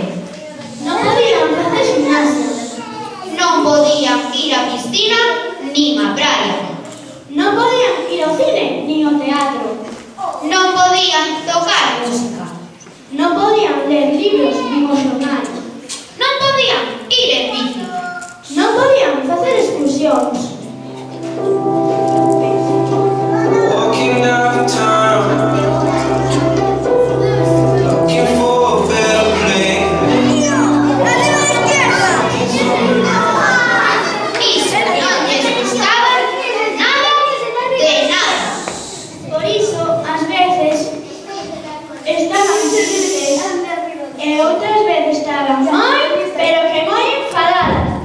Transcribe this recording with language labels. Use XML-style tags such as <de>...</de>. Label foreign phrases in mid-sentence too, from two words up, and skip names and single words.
<gl>Non podían facer gimnasia. Non podían ir á piscina nin á praia. Non podían ir ao cine nin ao teatro. Non podían tocar música. Non podían ler libros nin o xornal. Non podían ir en bici. Non podían facer excursións.</gl> <en>Walking downtown, looking for a better place.</en> <gl>Iso non lles gustaba nada de nada. Por iso, ás veces, estaban tristes e outras veces estaban moi, pero que moi enfadadas.</gl>